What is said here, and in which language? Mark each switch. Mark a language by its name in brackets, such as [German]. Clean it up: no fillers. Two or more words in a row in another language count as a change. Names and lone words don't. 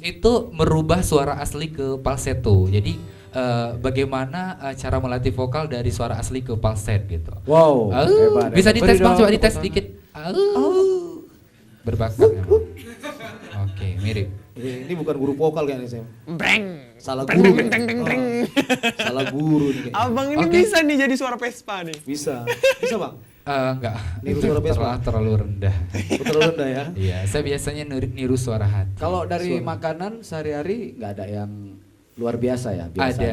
[Indonesian] Itu merubah suara asli ke falsetto. Jadi bagaimana cara melatih vokal dari suara asli ke falset gitu. Wow, hebat. Bisa hebat. dites Beri Bang, dong coba tepuk dites tangan. dikit. Berbakat emang. Oke, mirip. Ini bukan guru vokal kayaknya, Sam. Breng. Salah Breng, guru. breng, breng, breng, breng. Salah guru nih kayaknya. Abang ini Oke. bisa nih jadi suara Vespa nih. Bisa. Bisa, Bang? Enggak, Niru itu suara Vespa? terlalu rendah. Terlalu rendah ya. Iya, saya biasanya niru suara hati. Kalau dari Suara. makanan sehari-hari nggak ada yang luar biasa ya? Biasa Ada.